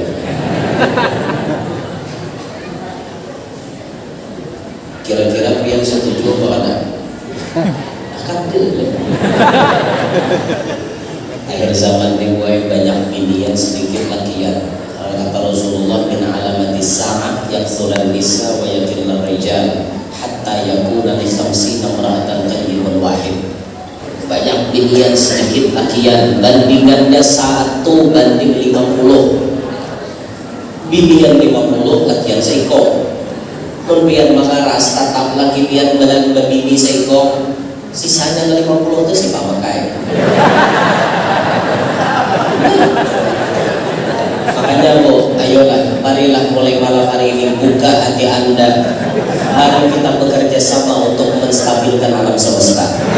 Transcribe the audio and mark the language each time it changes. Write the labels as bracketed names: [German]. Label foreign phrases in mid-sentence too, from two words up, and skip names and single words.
[Banjar] Kira-kira pian setuju apa ada? Akhir zaman dimulai banyak binian sedikit lakian. [Indonesian] Kata Rasulullah [Arabic] من علامات الساعة يكثر النساء ويقل الرجال حتى يكون لخمسين امرأة قيم واحد. [Banjar] Banyak binian sedikit lakian, bandingannya 1 banding 50. Binian 50, lakian seiko. Mun pian makaras tatap laki pian badan babini seiko. [Indonesian] Sisanya ke 50 itu siapa pakai. Makanya Bu, ayolah, marilah mulai malam hari ini buka hati Anda. Mari kita bekerja sama untuk menstabilkan alam semesta.